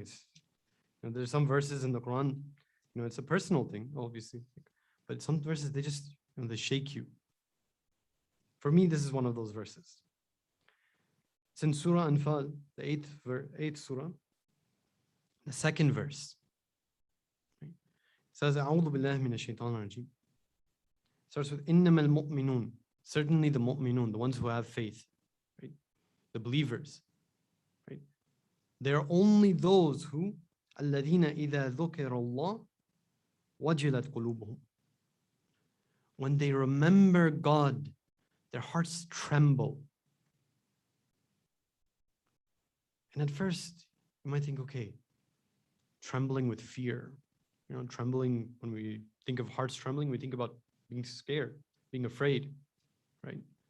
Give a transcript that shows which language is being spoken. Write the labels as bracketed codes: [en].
[en] It's, there's some verses in the Quran, it's a personal thing, obviously, but some verses, they just, they shake you. For me, this is one of those verses. It's in Surah Anfal, the eighth surah, the second verse. Right? It says, [ar] أعوذ بالله من الشيطان الرجيم. [en] Starts with [ar] إنما المؤمنون. [en] Certainly the mu'minun, the ones who have faith, right? The believers, right? They're only those who [ar] الذين إذا ذكر الله وجلت قلوبهم. [en] When they remember God, their hearts tremble. And at first, you might think, okay, trembling with fear. You know, trembling, when we think of hearts trembling, we think about being scared, being afraid, right?